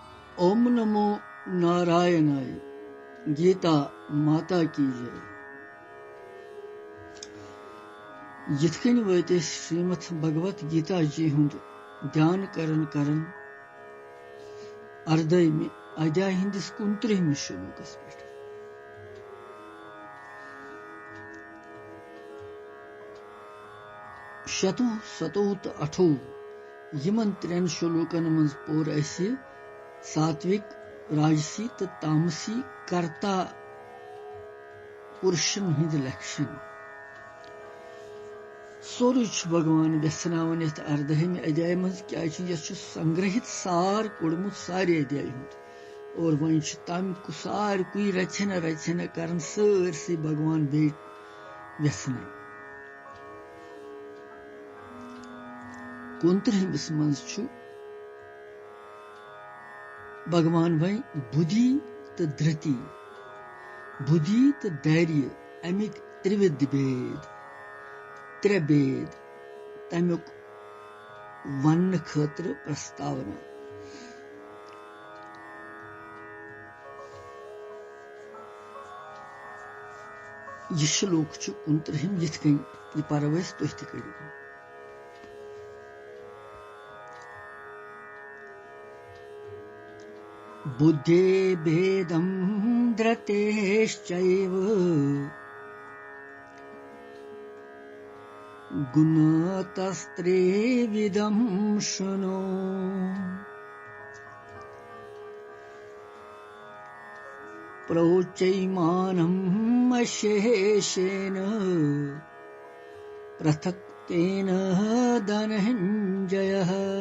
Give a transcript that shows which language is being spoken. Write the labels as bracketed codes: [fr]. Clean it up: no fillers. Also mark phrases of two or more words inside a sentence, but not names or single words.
[sa] ओम नमो नारायणाय। [hi] गीता माता की जय। [ks] यिथकन वत श्रीमद भगवत गीता जी हुंद ध्यान करन अर्धयमि अध्याय हिंदिस 29 श्लोकस पे शतु सतु तो अठो यमन 3 श्लोकन मज पोर असे सात्विक राजसी तो तामसी कर्ता पुरुषन हिंद लक्षण सोरु भगवान व्यसनावन यथ अर्धहमि अध्याय मज क्या संग्रहित सार कोड़मुत सारे अध्याय हुंद और वन तम सार कुछ रचन कर सरसी भगवान बे व्यसन 29 मज भगवान वन बुद्धि तो धृति बुद्धि तो धैर्य अमिक त्रिविध भेद त्रे भेद तमुक वन खतर प्रस्तावना यह श्लोक 29 यथ कन यह परवस तुह [sa] तु बुद्धे भेदं धृतेश्चैव गुणतस्त्रिविधं शृणु प्रोच्यमानम् अशेषेण पृथक्तेन धनञ्जयः